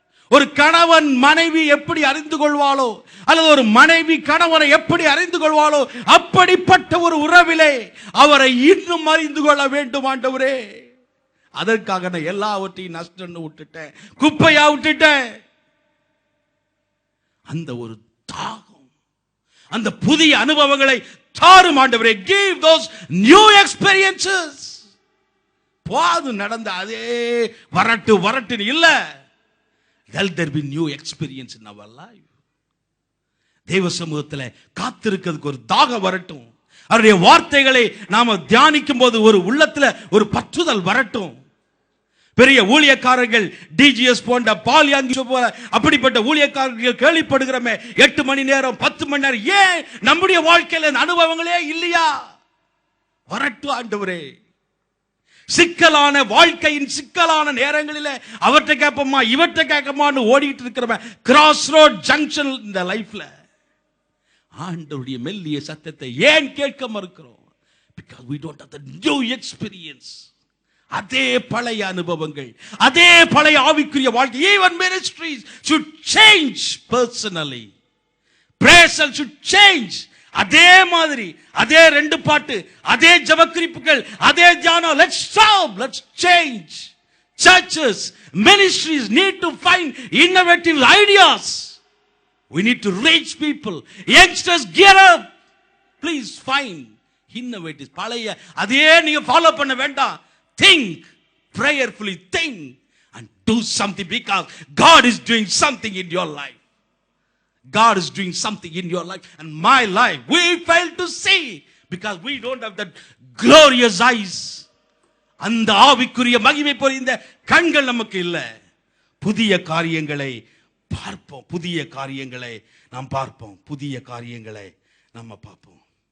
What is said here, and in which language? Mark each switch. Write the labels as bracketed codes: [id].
[ta] ஒரு கணவன் மனைவி எப்படி அறிந்து கொள்வாளோ, அல்லது ஒரு மனைவி கணவனை எப்படி அறிந்து கொள்வாளோ, அப்படிப்பட்ட ஒரு உறவிலே அவரை இன்னும் அறிந்து கொள்ள வேண்டும் ஆண்டவரே. அதற்காக நான் எல்லாவற்றையும் நஷ்டம் விட்டுட்டேன், குப்பையா விட்டுட்டேன். அந்த ஒரு தாகம், அந்த புதிய அனுபவங்களை தாரும் ஆண்டவரே. [en] Give those new experiences. [ta] பாது நடந்த அதே வரட்டு இல்ல. [en] Let there be new experience in our life. [ta] தேவ சமூகத்தில் காத்திருக்கிறதுக்கு ஒரு தாகம் வரட்டும். அவருடைய வார்த்தைகளை நாம தியானிக்கும் போது ஒரு உள்ளத்துல ஒரு பற்றுதல் வரட்டும். பெரிய ஊழியக்காரர்கள், டிஜிஎஸ் போன்ற பால்யாங்கி போல அப்படிப்பட்ட ஊழியக்காரர்கள் கேள்விப்படுகிறோமே, 8 மணி நேரம் 10 மணி நேரம். ஏன் நம்முடைய வாழ்க்கையில அனுபவங்களே இல்லையா? வரட்டு ஆண்டவரே. சிக்கலான வாழ்க்கையின் சிக்கலான நேரங்களில் அவற்றை கேட்போமா இவற்றை கேட்கமான்னு ஓடிட்டு இருக்கிற கிராஸ் ரோட் ஜங்ஷன் இந்த லைஃப்ல ஆண்டவருடைய மெல்லிய சத்தத்தை ஏன் கேட்க மறுக்கிறோம்? [en] Because we don't have the new experience. [ta] அதே பழைய அனுபவங்கள், அதே பழைய ஆவிக்குரிய வாழ்க்கை. [en] Even ministries should change personally. Prayers should change. [ta] அதே மாதிரி, அதே 2 பாட்டு, அதே ஜெபக்குறிப்புகள், அதே தியானம். [en] Let's stop, let's change. Churches, ministries need to find innovative ideas. We need to reach people. Youngsters, get up. Please find innovative. [ta] பழைய அதே நீங்க ஃபாலோ பண்ண வேண்டாம். [en] Think prayerfully think and do something, because God is doing something in your life. God is doing something in your life and my life. We fail to see because we don't have that glorious eyes. [ta] அந்த ஆவிக்குரிய மகிமை பொழிந்த கண்கள் நமக்கு இல்ல. புதிய காரியங்களை பார்ப்போம், புதிய காரியங்களை நாம் பார்ப்போம், புதிய காரியங்களை நம்ம பார்ப்போம்.